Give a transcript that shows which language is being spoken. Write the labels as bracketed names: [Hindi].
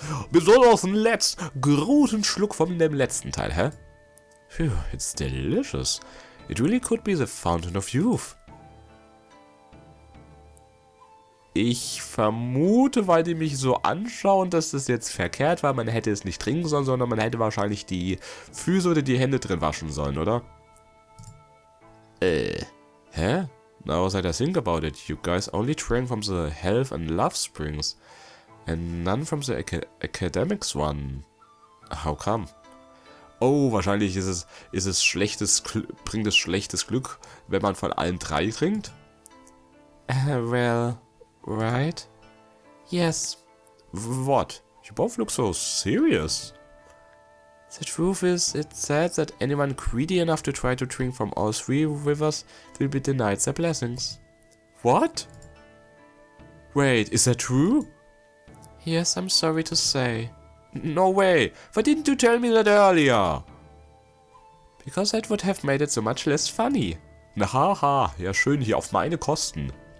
[German] Besonders den großen Schluck von dem letzten Teil, hä? [English] Phew, it's delicious. It really could be the fountain of youth. [German] Ich vermute, weil die mich so anschauen, dass das jetzt verkehrt war. Man hätte es nicht trinken sollen, sondern man hätte wahrscheinlich die Füße oder die Hände drin waschen sollen, oder? Hä? [English] Now that I think about it, you guys only drank from the health and love springs. And none from the academics one. How come? [German] Oh, wahrscheinlich bringt es schlechtes Glück, wenn man von allen 3 trinkt? [English] Well... Right? Yes. What? You both look so serious. The truth is, it's said that anyone greedy enough to try to drink from all 3 rivers will be denied their blessings. What? Wait, is that true? Yes, I'm sorry to say. No way! Why didn't you tell me that earlier? Because that would have made it so much less funny. [German] Na haha, ja schön hier auf meine Kosten.